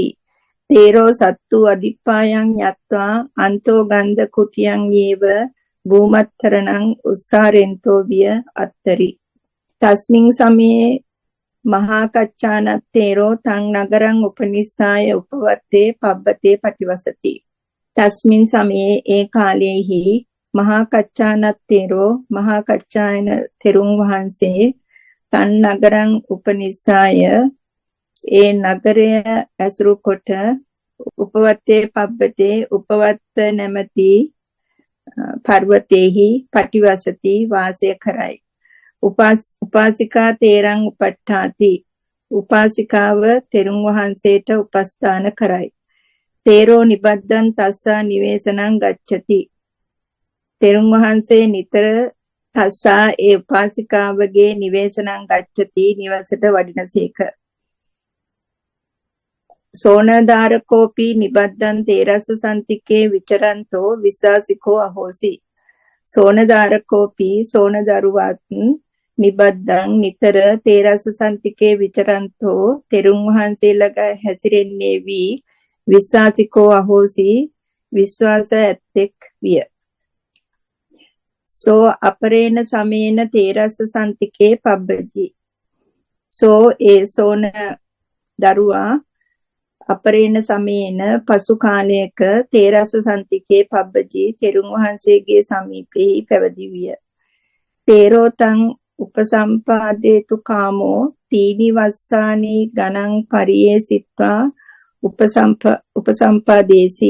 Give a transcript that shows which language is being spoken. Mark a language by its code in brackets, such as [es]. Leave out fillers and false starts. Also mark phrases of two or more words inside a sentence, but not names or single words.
[pi] තේරෝ සත්තු අදිප්පායං යත්වා අන්තෝ ගන්ධ කුටියං යේව භූමත්තරණං උස්සාරෙන්තෝ විය අත්තරි තස්මින් සමයේ මහා කච්චානත්තේරෝ තං නගරං උපනිස්සාය උපවත්තේ පබ්බතේ පටිවසති තස්මින් සමයේ [si] ඒ කාලයේහි [pi] මහා කච්චානත්තේරෝ [si] මහා කච්චායන තෙරුන් වහන්සේ [pi] තන් නගරං උපනිස්සාය [si] ඒ නගරය ඇසුරු කොට [pi] උපවත්තේ පබ්බතේ [si] උපවත්ත නැමැති පර්වතේහි පටිවසති වාසය කරයි [pi] උපාසිකා තේරං උපට්ඨාති [si] උපාසිකාව තෙරුන් වහන්සේට උපස්ථාන කරයි [pi] තේරෝ නිබද්දන් තස්සා නිවේසනං ගච්ඡති [si] තෙරුන් වහන්සේ නිතර තස්සා ඒ උපාසිකාවගේ [pi] නිවේසනං ගච්ඡති [si] නිවසට වඩිනසේක [pi] සෝනදාරකෝපි නිබද්දන් තේරස සන්තිකේ විචරන්තෝ විස්සාසිකෝ අහෝසි සෝනදාරකෝපි සෝනදරුවත් නිබද්දන් නිතර තේරස සන්තිකේ විචරන්තෝ [si] තෙරුන් වහන්සේලග හැසිරෙන්නේ වී [pi] විස්සාසිකෝ අහෝසි [si] විශ්වාස ඇත්තෙක් විය [pi] සෝ අපරේණ සමේන තේරස සන්තිකේ පබ්බජි සෝ [si] ඒ සෝන දරුවා [pi] අපරේණ සමයේන [si] පසු කාලයක [pi] තේරස සන්තිකේ පබ්බජී [si] තෙරුන් වහන්සේගේ සමීපෙහි පැවිදි විය. [pi] තේරෝතං උපසම්පාදේතු කාමෝ තීනි වස්සානි ගණං පරියේසිත්වා උපසම්පාදේසි.